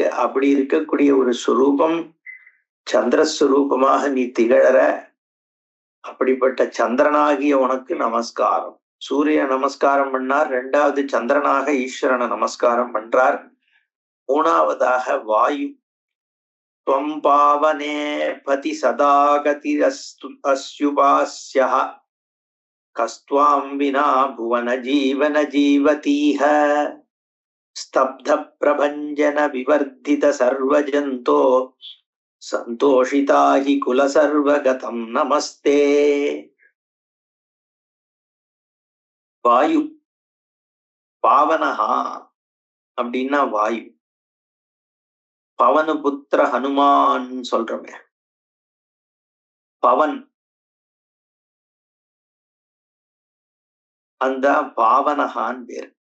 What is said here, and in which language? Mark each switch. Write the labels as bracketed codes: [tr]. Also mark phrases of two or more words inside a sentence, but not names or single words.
[ta] அப்படி இருக்கக்கூடிய ஒரு சுரூபம் சந்திரஸ்வரூபமாக நீ திகழற. அப்படிப்பட்ட சந்திரனாகிய உனக்கு நமஸ்காரம். சூரிய நமஸ்காரம் பண்ணார், 2வது சந்திரனாக ஈஸ்வரனை நமஸ்காரம் பண்றார், 3வதாக வாயு [sa] त्वं पावने पति सदा गतिरस्युपास्यः कस्त्वां विना भुवन जीवन जीवतीह स्तब्ध प्रभञ्जन विवर्धित सर्वजन्तो सन्तोषिता हि कुल सर्वगतं नमस्ते. [ta] வாயு பாவனஹா அப்படின்னா வாயு. பவனபுத்திர ஹனுமான் சொல்றோமே, பவன் அந்த பாவனஹான் பேர்.